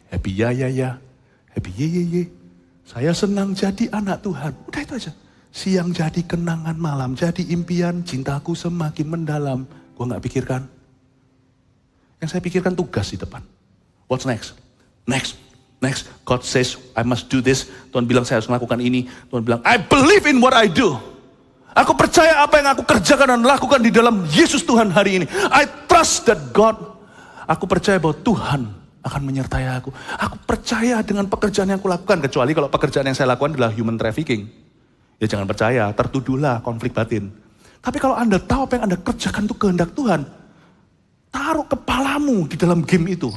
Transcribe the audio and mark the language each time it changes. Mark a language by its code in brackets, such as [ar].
[id] Happy ya, happy ye. Saya senang jadi anak Tuhan. Udah itu aja. Siang jadi kenangan, malam jadi impian, cintaku semakin mendalam. Gua nggak pikirkan. Yang saya pikirkan tugas di depan. [en] What's next? Next. God says, I must do this. [id] Tuhan bilang saya harus melakukan ini. Tuhan bilang, [en] I believe in what I do. [id] Aku percaya apa yang aku kerjakan dan lakukan di dalam Yesus Tuhan hari ini. [en] I trust that God. [id] Aku percaya bahwa Tuhan akan menyertai aku. Aku percaya dengan pekerjaan yang aku lakukan. Kecuali kalau pekerjaan yang saya lakukan adalah human trafficking. Ya jangan percaya, tertuduhlah konflik batin. Tapi kalau Anda tahu apa yang Anda kerjakan itu kehendak Tuhan, taruh kepalamu di dalam game itu.